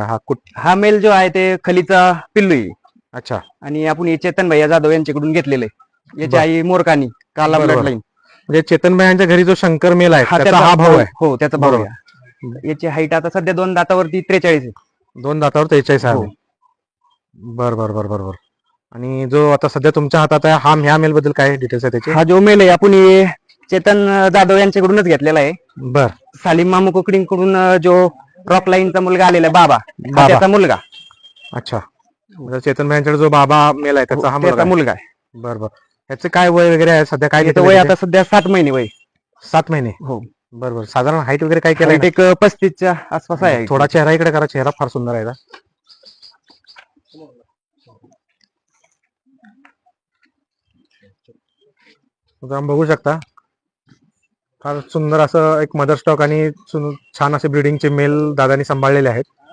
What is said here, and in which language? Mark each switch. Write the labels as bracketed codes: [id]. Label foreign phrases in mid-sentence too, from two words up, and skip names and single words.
[mr] हा मेल जो आहे ते खलीचा पिल्लू आहे. अच्छा. आणि आपण हे चेतन भैया जाधव यांच्याकडून घेतलेले. याची बर. आई मोरकानी काला बरोबर. [en] blood line. [mr] म्हणजे चेतन यांच्या घरी जो शंकर मेल आहे त्याचा हा भाऊ आहे. हो त्याचा भाऊ बरोबर. आहे. याची हाईट आता सध्या 2 दातावरती 43 आहे. 2 दातावर 43 आहे. हो. बर बर बर बर बर. आणि जो आता सध्या तुमच्या हातात आहे हा ह्या मेल बद्दल काय डिटेल्स आहे त्याचे? हा जो मेल आहे आपण हे चेतन जाधव यांच्याकडूनच घेतलेला आहे. बर. सालीम मामू कोकडींकडून जो रॉक लाईनचा मुलगा आलेला आहे बाबा हा बाबा. त्याचा मुलगा. अच्छा. म्हणजे चेतन यांच्याकडे जो बाबा मेल आहे त्याचा हा त्याचा मुलगा मुलगा आहे. आहे. बर बर. याचे काय वय वगैरे आहे सध्या काय त्याचं घेतलं वय त्याचे? आता सध्या 7 महिने वय. 7 महिने. हो. बर बर. साधारण हाईट वगैरे काय केलं Height एक 35च्या आसपास आहे. थोडा चेहरा इकडे करा. चेहरा फार सुंदर आहे. आपण बघू शकता फार सुंदर असं एक [en] mother stock [mr] आणि छान असे ब्रीडिंगचे मेल दादानी सांभाळलेले आहेत.